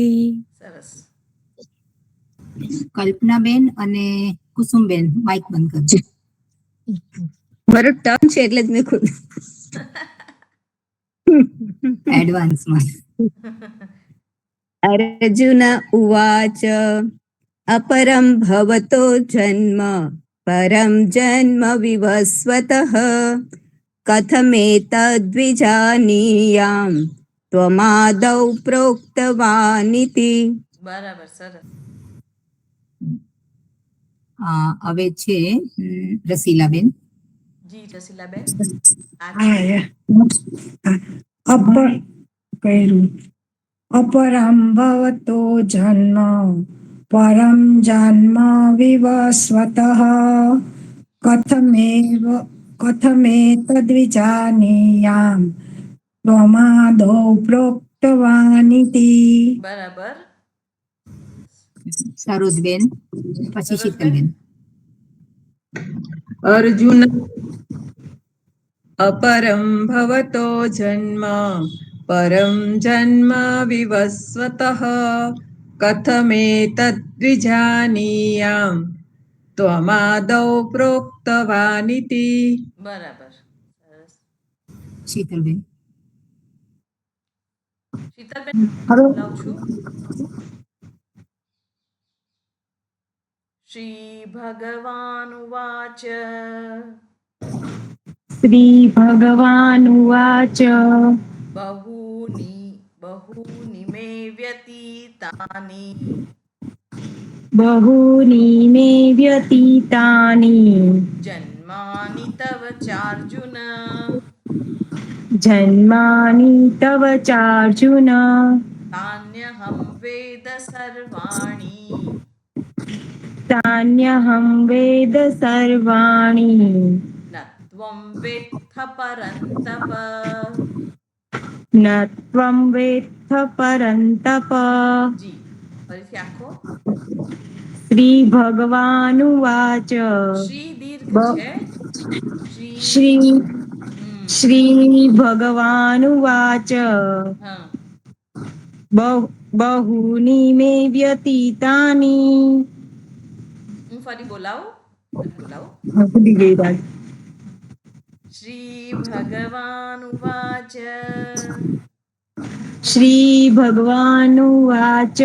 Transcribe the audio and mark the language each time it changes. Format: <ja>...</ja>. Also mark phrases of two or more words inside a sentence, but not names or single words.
<gu>સરસ. કલ્પનાબેન અને કુસુમબેન માઇક બંધ કરજો. મારો ટર્ન છે એટલે જ મેં એડવાન્સમાં</gu> <sa>अर्जुन उवाच अपरं भवतो जन्म परं जन्म विवस्वतः कथमेतद्विजानीयाम् त्वमादौ प्रोक्तवानिति.</sa> <gu>બરાબર. સરસ. હવે છે રસીલાબેન જી રસીલાબેન</gu> <sa>अपरं भवतो जन्म परं जन्म विवस्वतः कथमेतद्विजानीयाम् त्वमादौ प्रोक्तवानिति.</sa> <gu>બરાબર. સરોજબેન પછી શીતલબેન.</gu> <sa>अर्जुन अपरं भवतो जन्म परं जन्म विवस्वतः कथमेतद्विजानीयाम् त्वमादौ प्रोक्तवानिति.</sa> <gu>બરાબર. સરસ. શીતલબેન શીતલબેન બોલાવું છું.</gu> <sa>श्री भगवानुवाच श्रीभगवानुवाच बहूनि मे व्यतीतानि बहूनि मे व्यतीतानि जन्मानि तव चार्जुन जन्मानि तव चार्जुन तान्यहं वेद सर्वाणि तान्यहं वेद सर्वाणि न त्वं वेत्थ परन्तप. न त्वं वेत्थ परन्तप.</sa> <gu>જી ફરીથી આખો.</gu> <sa>श्रीभगवानुवाच</sa> <gu>શ્રી દીર્ઘ બ- છે.</gu> <sa>श्री श्रीभगवानुवाच</sa> <gu>હા</gu> <sa>बहूनि मे व्यतीतानि.</sa> <gu>હું ફરી બોલાવું. ભૂલી ગઈ રાજ.</gu> <sa>श्री भगवानुवाच श्री भगवानुवाच.</sa>